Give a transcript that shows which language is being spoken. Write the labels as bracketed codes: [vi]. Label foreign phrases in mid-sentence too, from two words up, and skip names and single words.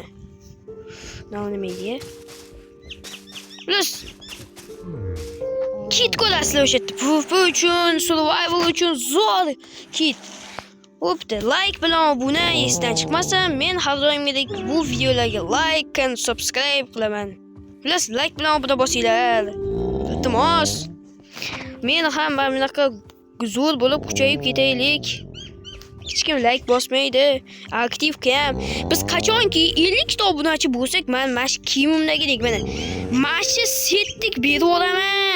[uz] Nima deydi? Plus kit ko'rasizlar o'sha yerda. PvP uchun, survival uchun zo'r kit. Bo'pti, like bilan obuna esdan chiqmasa, men har doimgidek bu videolarga [en] like and subscribe [uz] qilaman. Plus like bilan obuna bosinglar. Iltimos. Men ham mana bunaqa zo'r bo'lib kuchayib ketaylik. Hech kim like bosmaydi. Aktiv ham. Biz qachonki 50 ta obunachi bo'lsak, men mash kiyimimdagidek mana mashi setdik berib olaman.